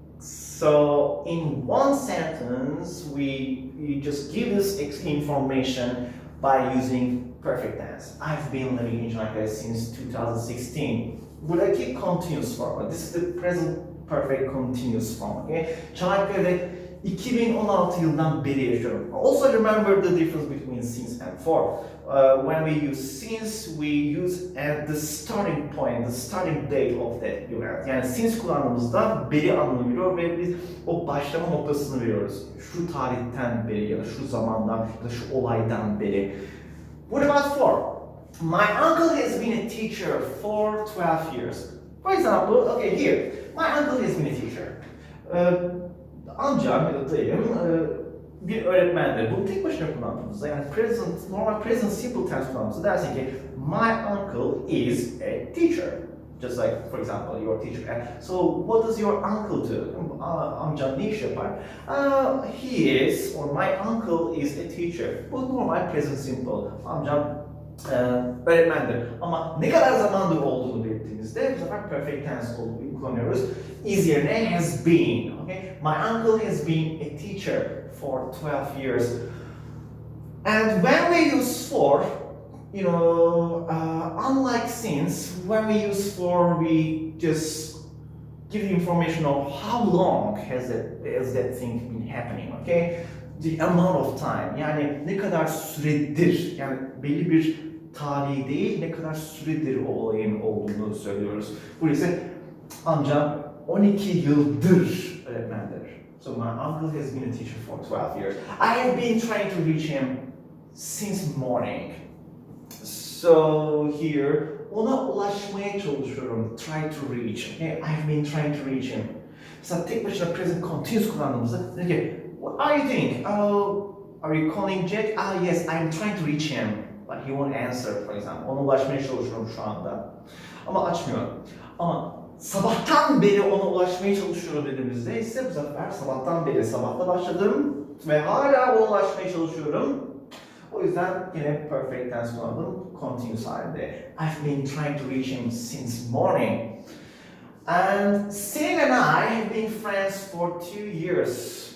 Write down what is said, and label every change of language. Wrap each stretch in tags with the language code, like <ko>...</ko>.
<en>So in one sentence, we just give this information by using perfect tense. I've been living in Çanakkale since 2016.</en> <tr>Buradaki continuous form.</tr> <en>This is the present perfect continuous form. Okay?</en> <tr>Çanakkale'de 2016 yılından beri yaşıyorum.</tr> <en>Also remember the difference between since and for. When we use since, we use at the starting point, the starting date of that event.</en> <tr>Yani since kullandığımızda beri anlamı veriyor ve biz o başlama noktasını veriyoruz. Şu tarihten beri ya da şu zamandan ya da şu olaydan beri.</tr> <en>What about for? My uncle has been a teacher for 12 years. For example, okay here, my uncle has been a teacher.</en> <tr>Amcam ya da dayım bir öğretmendir. Bunu tek başına kullandığımızda yani normal present simple tense kullandığımızda dersin ki</tr> <en>my uncle is a teacher. Just like for example your teacher. And so what does your uncle do?</en> <tr>Amcam ne iş yapar?</tr> <en>He is or my uncle is a teacher.</en> <tr>Bu normal present simple. Amcam öğretmendir. Ama ne kadar zamandır olduğunu belirttiğimizde bu sefer perfect tense kullanıyoruz. Is yerine has been. Okay?</tr> <en>My uncle has been a teacher for 12 years. And when we use for, you know, unlike since, when we use for, we just give you information of how long has that thing been happening, okay?</en> <tr>The amount of time, yani ne kadar süredir, yani belli bir tarihi değil, ne kadar süredir o olayın olduğunu söylüyoruz. Bu ise amcam 12 yıldır öğretmendir.</tr> <en>So my uncle has been a teacher for 12 years. I have been trying to reach him since morning.</en> <tr>So here, ona ulaşmaya çalışıyorum.</tr> <en>Try to reach. Okay? I've been trying to reach him.</en> <tr>Mesela tek başına present continuous kullandığımızda diyor ki,</tr> <en>what are you doing? Are you calling Jack? Yes, I'm trying to reach him. But he won't answer, for example.</en> <tr>Ona ulaşmaya çalışıyorum şu anda. Ama açmıyor. Ama sabahtan beri ona ulaşmaya çalışıyorum dediğimizde ise bu sefer sabahtan beri sabahta başladım ve hala ona ulaşmaya çalışıyorum. O yüzden yine perfect tense kullandım. Continuous halinde.</tr> <en>I've been trying to reach him since morning. And Selin and I have been friends for 2 years.</en>